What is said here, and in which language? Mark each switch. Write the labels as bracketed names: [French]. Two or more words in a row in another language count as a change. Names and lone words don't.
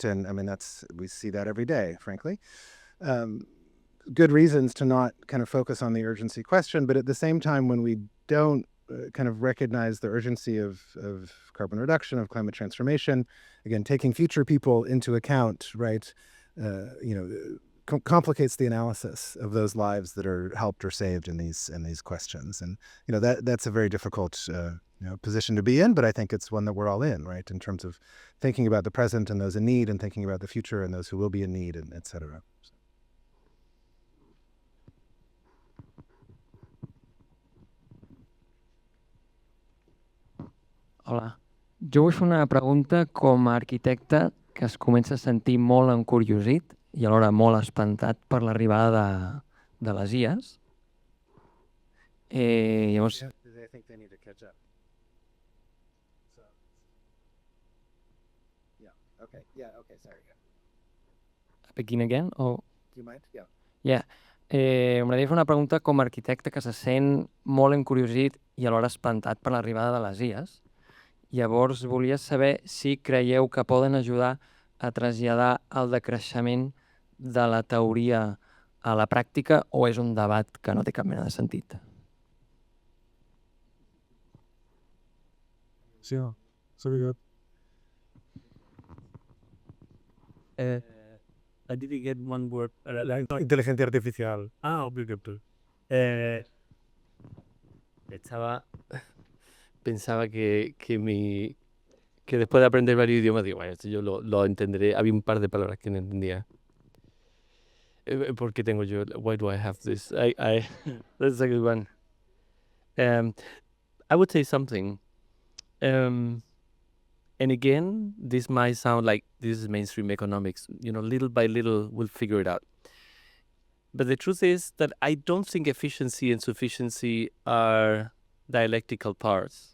[English] And I mean, we see that every day, frankly. Good reasons to not kind of focus on the urgency question, but at the same time, when we don't kind of recognize the urgency of carbon reduction, of climate transformation, again, taking future people into account, right, complicates the analysis of those lives that are helped or saved in these questions. And, that's a very difficult position to be in, but I think it's one that we're all in, right, in terms of thinking about the present and those in need, and thinking about the future and those who will be in need, and et cetera. [Catalan] Hola. Jo vull fer una pregunta com a arquitecte que es comença a sentir molt encuriosit i alhora molt espantat per l'arribada de les IAs. Llavors... [English] Begin again? Or... Do you mind? Yeah. Yeah. [Catalan] M'agradaria fer una pregunta com a arquitecte que se sent molt encuriosit i alhora espantat per l'arribada de les IAs. Llavors, volia saber si creieu que poden ajudar a traslladar el decreixement de la teoria a la pràctica, o és un debat que no té cap mena de sentit? Sí, [English] so good. I didn't get one word. [Spanish] Inteligencia artificial. [English] Obligatory. [Spanish] Pensaba que después de aprender varios idiomas, digo, bueno, esto yo lo entenderé. Había un par de palabras que no entendía. ¿Por qué tengo yo? [English] Why do I have this? That's a good one. I would say something. And again, this might sound like this is mainstream economics. Little by little, we'll figure it out. But the truth is that I don't think efficiency and sufficiency are dialectical parts.